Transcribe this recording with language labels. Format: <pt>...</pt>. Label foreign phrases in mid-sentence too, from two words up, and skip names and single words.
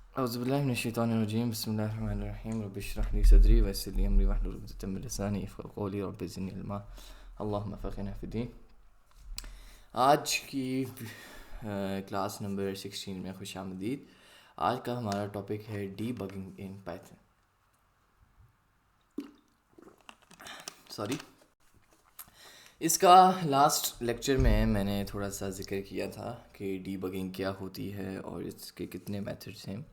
<ar>أعوذ بالله من الشيطان الرجيم بسم الله الرحمن الرحيم رب اشرح لي صدري ويسر لي أمري واحلل عقدة من لساني يفقهوا قولي رب زدني علما اللهم فقهنا في الدين.</ar> <ur>آج کی</ur> <en>class number 16</en> <ur>میں خوش آمدید. آج کا ہمارا ٹاپک ہے</ur> <en>debugging in Python.</en> <ur>اس کا</ur> <en>last lecture</en> <ur>میں میں نے تھوڑا سا ذکر کیا تھا کہ ڈیبگنگ کیا ہوتی ہے اور اس کے کتنے میتھڈز ہیں.</ur>